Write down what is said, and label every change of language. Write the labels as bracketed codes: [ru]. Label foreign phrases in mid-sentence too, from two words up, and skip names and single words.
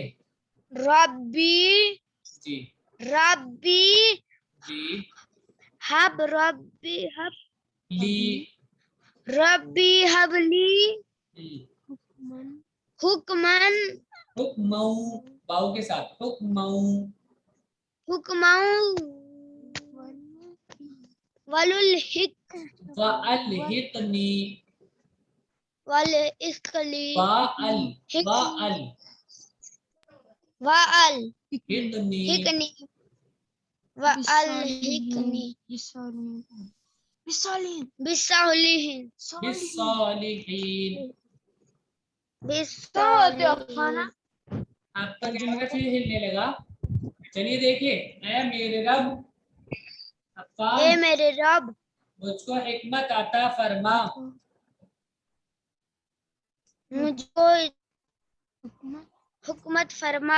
[ar] ربی [ur] جی [ar] ربی [ur] جی [ar] حب ربی حب لی ربی حبلی حکمن [ur] حکمو باؤ کے ساتھ حکمو [ar] حکماؤں وللحق وَأَلْحِقْنِی والاسکلی وَأَلْ والحقنی حِقْنِی والحقنی بالصالحین بالصالحین. بالصالحین. [ur] آپ کا کیمرہ پھر ہلنے لگا. چلیے دیکھیے. اے میرے رب اے عفان میرے رب مجھ کو حکمت عطا فرما. مجھ کو حکمت فرما